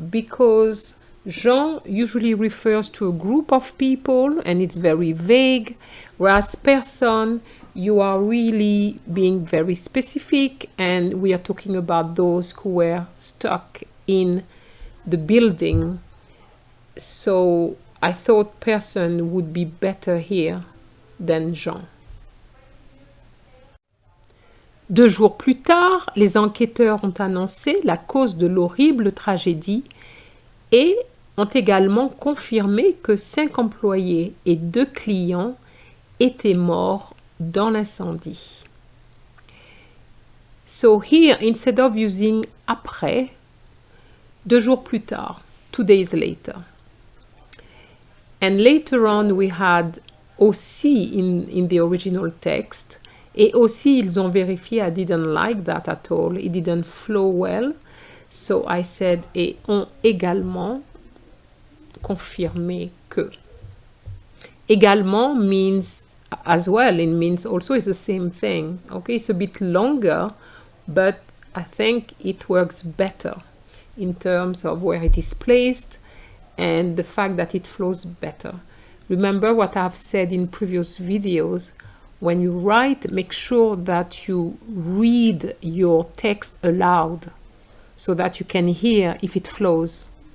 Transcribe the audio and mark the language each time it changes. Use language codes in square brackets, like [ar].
[en] Because gens usually refers to a group of people and it's very vague, whereas person, you are really being very specific and we are talking about those who were stuck in the building. So I thought person would be better here than gens. [fr] 2 jours plus tard, les enquêteurs ont annoncé la cause de l'horrible tragédie et ont également confirmé que 5 employés et 2 clients étaient morts dans l'incendie. [en] So here, instead of using après, [fr] 2 jours plus tard, [en] 2 days later. And later on, we had aussi in the original text. [fr] Et aussi, ils ont vérifié, [en] I didn't like that at all. It didn't flow well. So I said, [fr] et ont également confirmé que. [en] Également means as well. It means also it's the same thing. Okay, it's a bit longer, but I think it works better in terms of where it is placed and the fact that it flows better. Remember what I've said in previous videos. When you write, make sure that you read your text aloud so that you can hear if it flows.